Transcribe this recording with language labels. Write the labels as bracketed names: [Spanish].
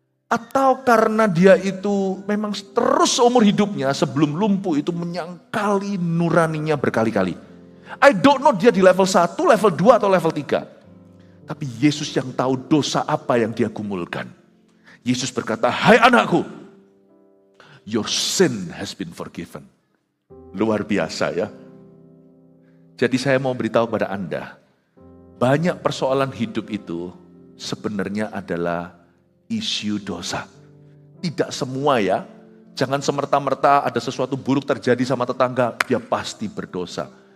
[Indonesian] Atau karena dia itu memang terus seumur hidupnya sebelum lumpuh itu menyangkali nuraninya berkali-kali. [English] I don't know [Indonesian] dia di level 1, level 2 atau level 3. Tapi Yesus yang tahu dosa apa yang dia gumulkan. Yesus berkata, hai anakku, [English] your sin has been forgiven. [Indonesian] Luar biasa ya. Jadi saya mau beritahu kepada Anda, banyak persoalan hidup itu sebenarnya adalah isu dosa. Tidak semua ya. Jangan semerta-merta ada sesuatu buruk terjadi sama tetangga, dia pasti berdosa.